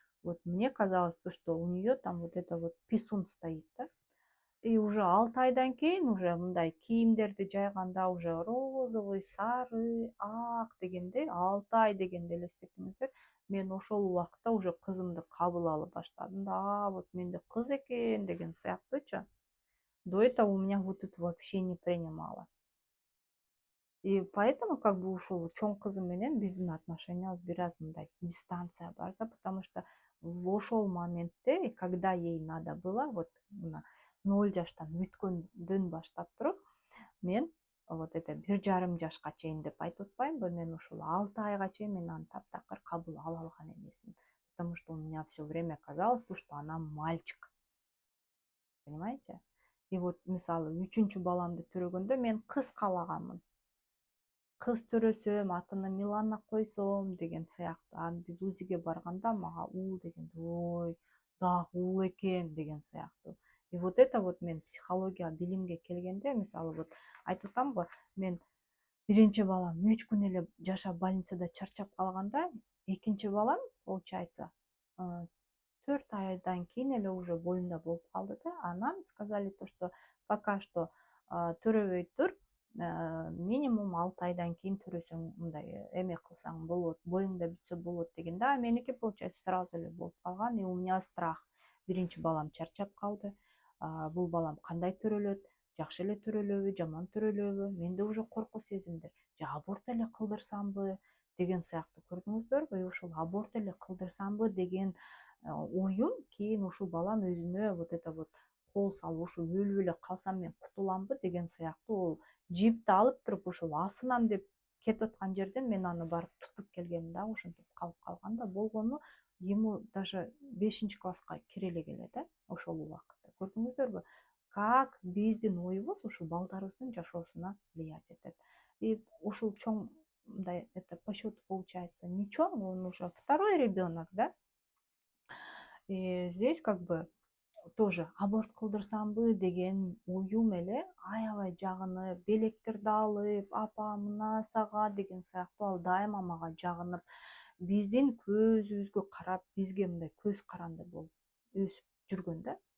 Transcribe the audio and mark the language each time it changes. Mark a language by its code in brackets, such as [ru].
[ru] Вот мне казалось, то, что у нее там вот это вот писун стоит, да. [ky] И уже 6 айдан кийин уже мындай кийимдерди жайганда уже розовый, сары, ак дегенде, 6 ай дегенде элестетиңиздер, мен ошол убакытта уже кызымды кабыл ала баштадым да, вот менде кыз экен деген сыяктуучу. [ru] До этого у меня вот это вообще не принимала. И поэтому как бы [ky] ушул чоң кызым менен биздин отношениябыз бир аз мындай дистанция бар да, [ru] потому что в [ky] ошол моментте, [ru] когда ей надо было, [ky] вот мына 0 жаштан бүткөндөн баштап туруп, мен вот это 1,5 жашка чейин деп айтып атпаймынбы, мен ушул 6 айга чейин мен аны таптакыр кабыл ала алган эмесмин, [ru] потому что у меня все время казалось, что она мальчик, понимаете? [ky] И вот мисалы 3-чү баламды төрөгөндө мен кыз каалаганмын, кыз төрөсөм, атына Милана койсом деген сыяктуу. А биз УЗИге барганда мага уул дегенде, ой, дагы уул экен деген сыяктуу. И вот это вот мен психология билимге келгенде, мисалы вот айтып атам го, мен биринчи балам 3 күн эле жашап больницада чарчап калганда, экинчи балам, получается, 4 айдан кийин эле уже боюнда болуп калды да. [ru] А нам сказали то, что пока что [ky] төрөбөй тур, минимум 6 айдан кийин төрөсөң, мындай эме кылсаң болот, боюңда бүтсө болот деген да. Меники, [ru] получается, сразу [ky] эле болуп калган, [ru] и у меня страх. [ky] Биринчи балам чарчап калды, бул балам кандай төрөлөт, жакшы эле төрөлөбү, жаман төрөлөбү, менде уже коркуу сезимдер, же аборт эле кылдырсамбы, деген сыяктуу, көрдүңүздөрбү? Ушул аборт эле кылдырсамбы деген оюм кийин ушул балам өзүнө вот это вот кол салып, ушу өлүп эле калсам мен кутуламбы деген сыяктуу, ол жипти алып туруп ушул асынам деп кетип аткан жерден мен аны барып тутуп келгенмин да, ошентип калып калган да. Болгону ему даже 5 класска кире эле келе да ошол убакытта. Көрдүңүздөрбү? Как биздин оюбуз ушул балдарыбыздын жашоосуна влиять этет. И ушул чоң мындай [ru] это по счету получается не чоң, он уже второй ребенок, да. И здесь как бы тоже [ky] аборт кылдырсамбы деген оюм эле аябай жагынып, белектерди алып, апа мына сага деген сыяктуу ал дайыма мага жагынып, биздин көзүбүзгө карап, бизге мындай көз каранды болуп өсүп жүргөн да.